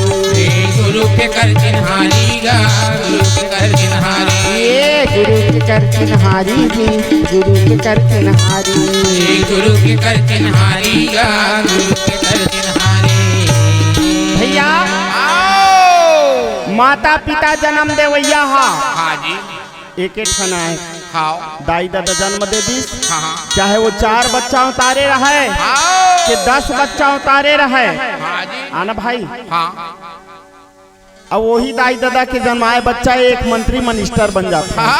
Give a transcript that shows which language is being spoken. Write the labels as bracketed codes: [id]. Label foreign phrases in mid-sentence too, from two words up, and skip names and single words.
[hne] गुरु के कर चिन्हारी गा, गुरु के कर चिन्हारी। के कर चिन्हारी जी, गुरु के कर चिन्हारी। गुरु के कर चिन्हारी गा, गुरु के कर चिन्हारी। भैया माता पिता जन्म देवैया हा। हाँ जी। एक एक ठना है। हाँ दाई दादा जन्म दे दी, हाँ चाहे वो 4 बच्चा उतारे रहे हाँ कि 10 बच्चा उतारे रहे। हाँ जी। आना भाई, हाँ अब वही दाई दादा के जन्माए बच्चा एक मंत्री मिनिस्टर बन जाता है,